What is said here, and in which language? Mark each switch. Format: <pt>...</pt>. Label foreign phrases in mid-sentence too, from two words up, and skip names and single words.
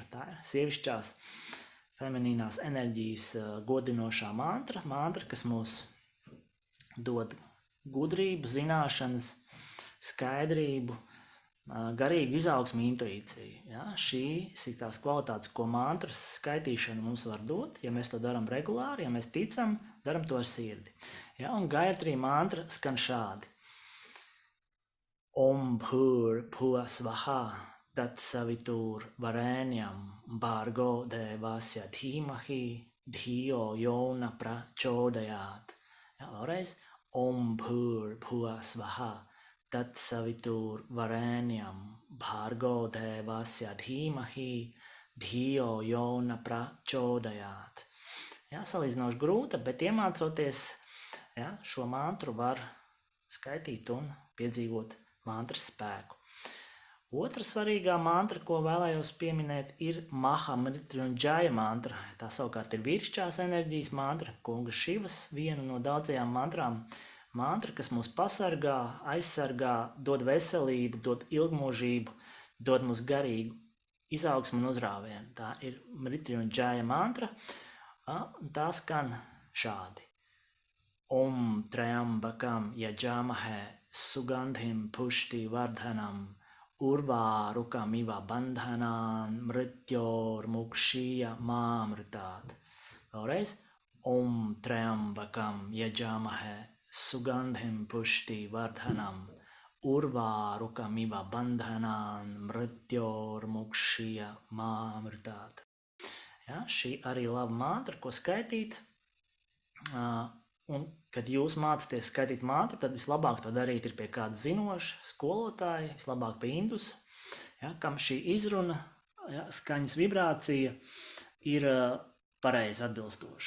<lv>Tā ir sievišķās feminīnās enerģijas godinošā mantra, kas mūs dod gudrību, zināšanas, skaidrību, garīgu izaugsmu, intuīciju. Ja? Šīs ir tās kvalitātes, ko mantras skaitīšana mums var dot, ja mēs to darām regulāri, ja mēs ticam, daram to ar sirdi. Ja? Un Gayatri mantra skan šādi.</lv> <sa>Om Bhur Bhuva Svaha Tat savitur varenyam bhargo devasya dhimahi dhiyo yona prachodayat.</sa> <lv>Ja, vēlreiz.</lv> <sa>Om bhur bhuva svaha. Tat savitur varenyam bhargo devasya dhimahi dhiyo yona prachodayat.</sa> <lv>Ja, salīdzinoši grūta, bet iemācoties, ja, šo mantru var skaitīt un piedzīvot mantras spēku. Otra svarīgā mantra, ko vēlējos pieminēt, ir Mahamrityunjaya mantra. Tā savukārt ir vīrišķās enerģijas mantra, kunga Šivas, viena no daudzajām mantrām. Mantra, kas mūs pasargā, aizsargā, dod veselību, dod ilgmūžību, dod mums garīgu izaugsmu un uzrāvienu. Tā ir Mrityunjaya mantra, un tā skan šādi.</lv> <sa>Om Trayambakam yajamahe sugandhim pushti vardhanam urvārukam iva bandhanam mrityor mukshiya māmritāt.</sa> <lv>Vēlreiz.</lv> <sa>Om Trayambakam yajamahe sugandhim pushti vardhanam urvārukam iva bandhanam mrityor mukshiya māmritāt.</sa> <lv>Ja, šī arī laba mantra, ko skaitīt. Un, kad jūs mācāties skaitīt mantru, tad vislabāk to darīt ir pie kāda zinoša skolotāja, vislabāk pie indus, ja, kam šī izruna, ja, skaņas vibrācija ir pareizi atbilstoša.</lv>